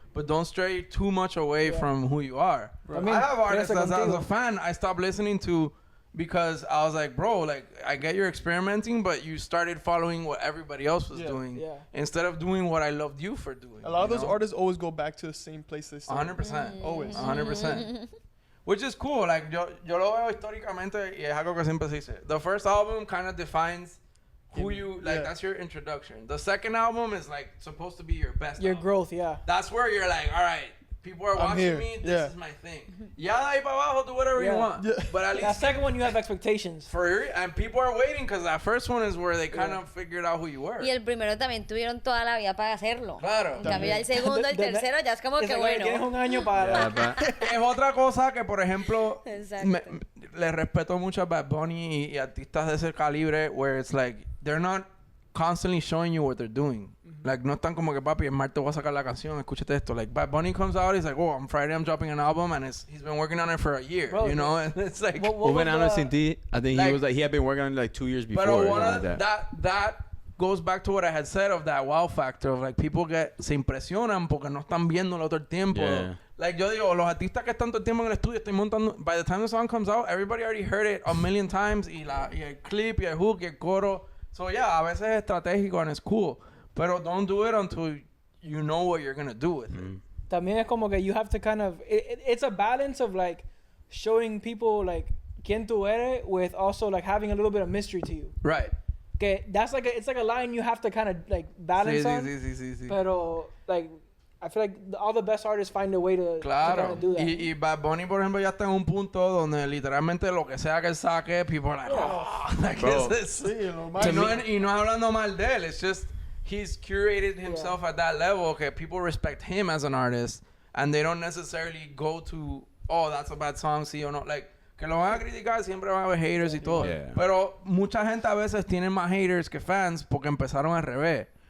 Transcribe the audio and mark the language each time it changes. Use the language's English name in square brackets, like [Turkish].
[English] But don't stray too much away from who you are. I have artists that as a fan, I stopped listening to because I was like, bro, like, I get you're experimenting, but you started following what everybody else was doing instead of doing what I loved you for doing. A lot of those artists always go back to the same place they started. 100%. Always. 100%. Which is cool. [Spanish] Like, yo lo veo históricamente y es algo que siempre se dice. [English] The first album kind of defines who you, like, that's your introduction. The second album is, like, supposed to be your best Your album. growth, yeah. That's where you're like, all right, people are watching me, this is my thing. [Spanish] Ya de ahí para abajo, [English] do whatever you want. But at least... That second one, you have expectations. And people are waiting because that first one is where they kind of figured out who you were. [Spanish] Y el primero también tuvieron toda la vida para hacerlo. Claro. En cambio, ya el segundo, el tercero, ya es como que bueno. Tienes un año para... Es otra cosa que, por ejemplo, le respeto mucho a Bad Bunny y artistas de ese calibre, [English] where it's like, they're not constantly showing you what they're doing. [Spanish] Like, no están como que, papi, el martes voy a sacar la canción, escúchate esto. [English] Like, Bad Bunny comes out, he's like, oh, on Friday I'm dropping an album, and he's been working on it for a year, you know? And it's like... Un Verano Sin Ti, I think he had been working on it like 2 years before. But one of that goes back to what I had said of that wow factor of, like, people [Spanish] se impresionan porque no están viéndolo todo el tiempo. [English] Yeah. [Spanish] Like, yo digo, los artistas que están todo el tiempo en el estudio, estoy montando... [English] By the time the song comes out, everybody already heard it a million times, [Spanish] y el clip, y el hook, y el coro. [English] So, yeah, [Spanish] a veces es estratégico [English] and it's cool. Pero don't do it until you know what you're going to do with it. [Spanish] También es como que [English] you have to kind of... It's a balance of, like, showing people, like, [Spanish] quién tú eres [English] with also, like, having a little bit of mystery to you. Right. Que that's like it's like a line you have to kind of, like, balance on. [Spanish] Sí. [English] Pero, like, I feel like all the best artists find a way to kind of do that. [Spanish] Y Bad Bunny, por ejemplo, ya está en un punto donde literalmente lo que sea que él saque, [English] people are like, oh, like, [Spanish] y no es hablando mal de él, [English] it's just... He's curated himself at that level. Okay, people respect him as an artist, and they don't necessarily go to, oh, that's a bad song, [Spanish] sí o no. Like, que lo van a criticar, siempre van a haber haters y todo. [English] Yeah. [Spanish] Pero mucha gente a veces tiene más haters que fans porque empezaron al revés.